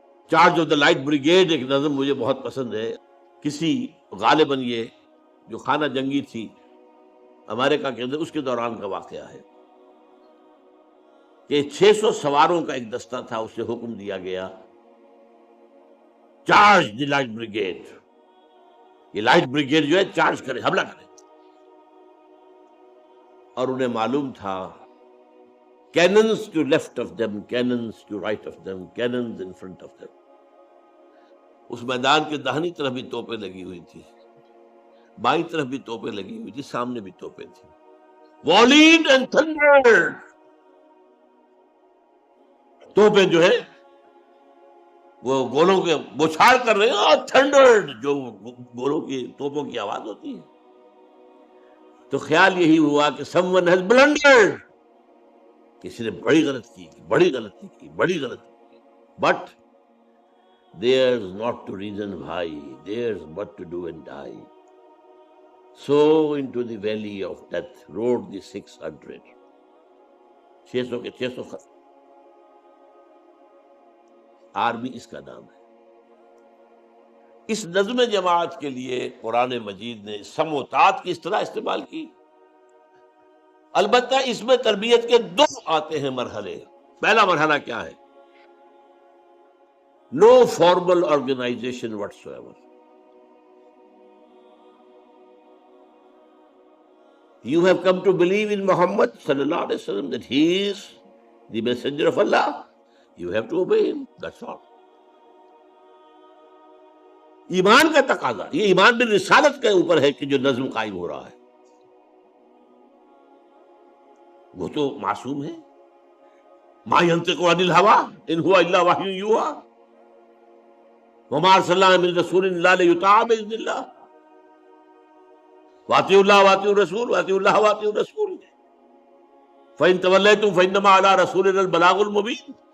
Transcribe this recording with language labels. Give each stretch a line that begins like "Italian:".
Urdu: Charge of the light brigade ایک نظم مجھے بہت پسند ہے، کسی غالباً یہ جو خانہ جنگی تھی امریکہ کے اندر، اس کے دوران کا واقعہ ہے کہ 600 سواروں کا ایک دستہ تھا، اسے حکم دیا گیا چارج دی لائٹ بریگیڈ. یہ لائٹ بریگیڈ جو ہے چارج کرے، حملہ کرے. اور انہیں معلوم تھا
English: cannons to left of them, cannons to right of them, cannons in front of them.
Urdu: اس میدان کے داہنی طرف بھی توپیں لگی ہوئی تھی، بائیں طرف بھی توپیں لگی ہوئی تھی، سامنے بھی توپیں تھی.
English: volleyed and thundered.
Urdu: توپیں جو ہے وہ گولوں کے بوچھار کر رہے ہیں، اور تھنڈرڈ جو گولوں کی توپوں کی آواز ہوتی ہے. تو خیال یہی ہوا کہ
English: someone has blundered،
Urdu: کسی نے بڑی غلطی کی، بڑی غلطی کی، بڑی غلطی کی.
English: But there's not to reason why, there's but to do and die. So into the valley of death rode the 600.
Urdu: 600 کے 600 ختم. آرمی اس کا نام ہے. اس نظم جماعت کے لیے قرآن مجید نے سموتات کی اصطلاح استعمال کی. البتہ اس میں تربیت کے 2 آتے ہیں مرحلے. پہلا مرحلہ کیا ہے؟
English: No formal organisation whatsoever. You have come to believe in Muhammad sallallahu alaihi wasallam that he is the messenger of Allah. You have to obey him. That's all.
Urdu: ایمان کا تقاضا، یہ ایمان بالرسالت کے اوپر ہے کہ جو نظم قائم ہو رہا ہے. وہ تو معصوم ہے.
Arabic: ما ينطق عن الهوى ان هو الا وحی یوحی وما ارسلنا من رسول الا لیطاع باذن اللہ واطیعوا اللہ واطیعوا الرسول واطیعوا اللہ واطیعوا الرسول فإن تولیتم فإنما علی رسولنا البلاغ المبین.